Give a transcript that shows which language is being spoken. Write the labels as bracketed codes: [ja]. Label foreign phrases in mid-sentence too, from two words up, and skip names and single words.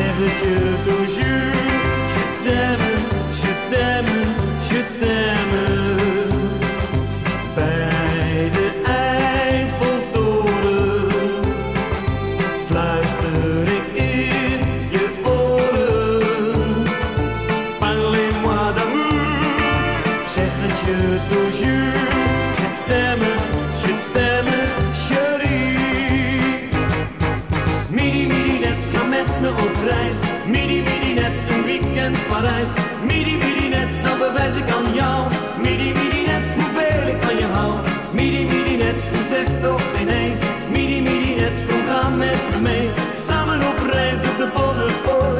[nl] het je toujours. [fr] Je t'aime, je t'aime, je t'aime. [nl] Bij de Eiffeltoren fluister ik in je oren. [fr] Parlez-moi d'amour, [nl] zeg het je toujours. [fr] Je t'aime, chérie. [nl] Midi, midi, net, ga met me op reis. Midi, midi, net, een weekend Parijs. Midi, midi, net, dan bewijs ik aan jou. Midi, midi, net, hoeveel ik van je hou. Midi, midi, net, zeg toch geen nee. Midi, midi, net, kom ga met me mee. Samen op reis op de Bonnefoy.